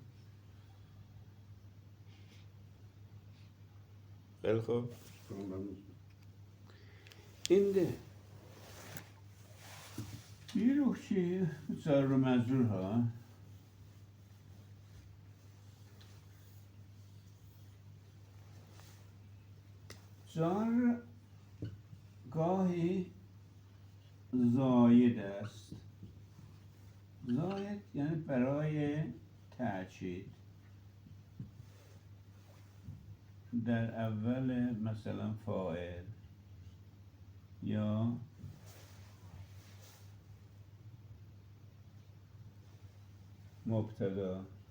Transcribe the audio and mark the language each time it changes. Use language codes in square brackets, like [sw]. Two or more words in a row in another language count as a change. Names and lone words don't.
[tr] Belki şimdi bir şey jar-ı mecrur ha. [fa] جار گاهی زاید است. زاید یعنی برای تأکید. در اول مثلا فاعل یا مبتدا